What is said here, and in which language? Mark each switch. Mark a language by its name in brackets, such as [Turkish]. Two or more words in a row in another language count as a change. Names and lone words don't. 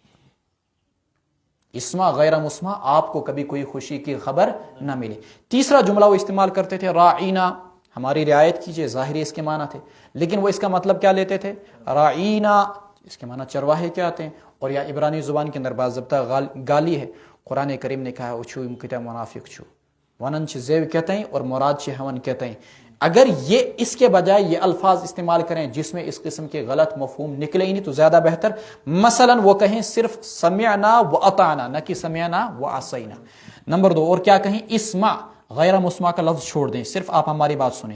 [Arabic] اسمع غیر مسمع [Urdu] آپ کو کبھی کوئی خوشی کی خبر نہ ملے. تیسرا جملہ وہ استعمال کرتے تھے، راعینا، ہماری رعایت کیجئے. ظاہری اس کے معنی تھے، لیکن وہ اس کا مطلب کیا لیتے تھے؟ راعینا، اس کے معنی چرواہے کیا آتے ہیں. اور یا عبرانی زبان کے اندر باضابطہ گالی ہے. قرآن کریم نے کہا [Kashmiri] اچھو امکتا منافق چھو ونن چھ زیو [Urdu] کہتے ہیں اور مراد [Kashmiri] چھ ہون [Urdu] کہتے ہیں. اگر یہ اس کے بجائے یہ الفاظ استعمال کریں جس میں اس قسم کے غلط مفہوم نکلے ہی نہیں تو زیادہ بہتر. مثلا وہ کہیں صرف [Arabic] سمعنا و اطعنا، [Urdu] نہ کہ [Arabic] سمعنا و عصینا. [Urdu] نمبر 2، اور کیا کہیں؟ [Arabic] اسمع، غیر مسمع [Urdu] کا لفظ چھوڑ دیں، صرف آپ ہماری بات سنیں.